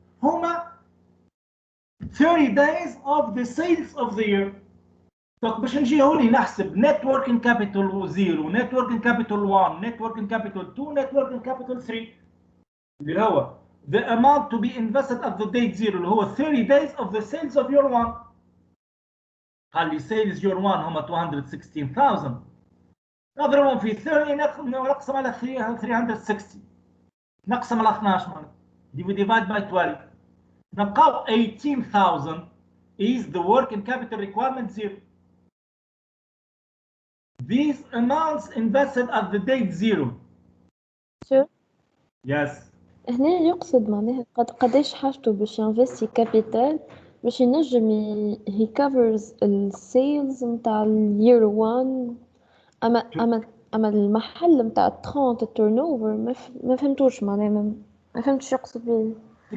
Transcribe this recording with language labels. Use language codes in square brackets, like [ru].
[en] هما 30 days of the sales of the year. [ar] طب باش نجي هوني نحسب net working capital 0, net working capital 1, net working capital 2, net working capital 3. اللي هو [en] the amount to be invested at the date 0 [ar] اللي هو [en] 30 days of the sales of year 1. [ar] قال لي sales year 1 هما 216,000. نضربهم في 30 نقسم على 360. نقسم على 12 معناتها. [en] divide by 12. نلقاو 18,000 is the working capital requirement 0. These amounts invested at the date 0. Sure. Yes. [ar] هنا يقصد معناها قداش حاجته باش ينفستي كابيتال باش ينجم [en] he covers [ar] السيلز نتاع الير 1 اما المحل نتاع 30 التيرن اوفر ما فهمتوش معناها ما فهمتش يقصد بيه.